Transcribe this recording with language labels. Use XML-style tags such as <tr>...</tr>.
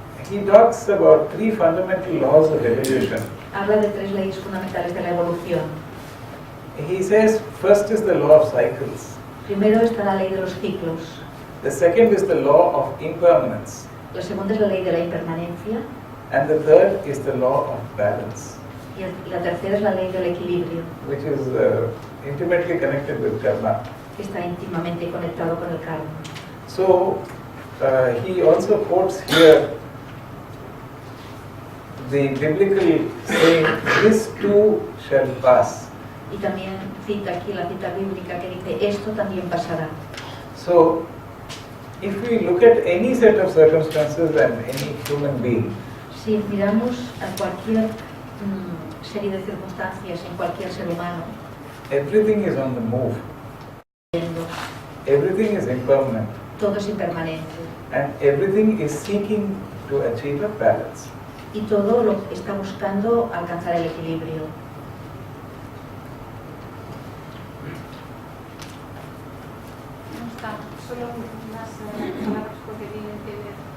<en>He talks about three fundamental laws of evolution.</en> <es>Habla de tres leyes fundamentales de la evolución.</es> <en>He says first is the law of cycles.</en> <es>Primero está la ley de los ciclos.</es> <en>The second is the law of impermanence.</en> <es>La segunda es la ley de la impermanencia.</es> <en>And the third is the law of balance,</en> <es>Y la tercera es la ley del equilibrio,</es> <en>which is intimately connected with karma.</en> <es>que está íntimamente conectado con el karma.</es> <en>So he also quotes here the biblical saying, "This too shall pass."</en> <es>Y también cita aquí la cita bíblica que dice, esto también pasará.</es> <en>So if we look at any set of circumstances and any human being,</en> <es>Si miramos a cualquier serie de circunstancias en cualquier ser humano,</es> <en>everything is on the move. Everything is impermanent.</en> <es>todo es impermanente</es> <en>And everything is seeking to achieve a balance.</en> <es>y todo lo está buscando alcanzar el equilibrio. No está, solo unas palabras porque tienen que ver.</es>